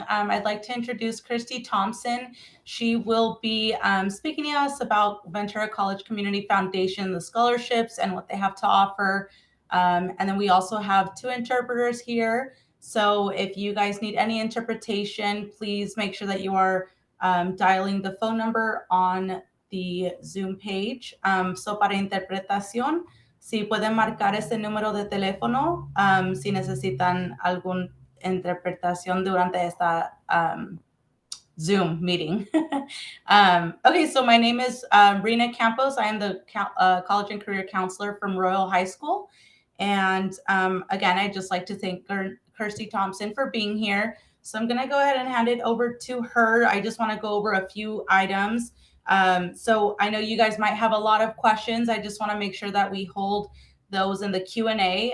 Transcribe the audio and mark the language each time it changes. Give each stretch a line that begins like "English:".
English: I'd like to introduce Kirsty Thompson. She will be speaking to us about Ventura College Community Foundation, the scholarships and what they have to offer. And then we also have 2 interpreters here. So if you guys need any interpretation, please make sure that you are dialing the phone number on the Zoom page.
Spanish: So para interpretación, si pueden marcar ese número de teléfono si necesitan alguna interpretación durante esta
English: Zoom meeting. Okay, so my name is Rena Campos. I am the College and Career Counselor from Royal High School. And again, I'd just like to thank Kirsty Thompson for being here. So I'm going to go ahead and hand it over to her. I just want to go over a few items. So I know you guys might have a lot of questions. I just want to make sure that we hold those in the Q&A.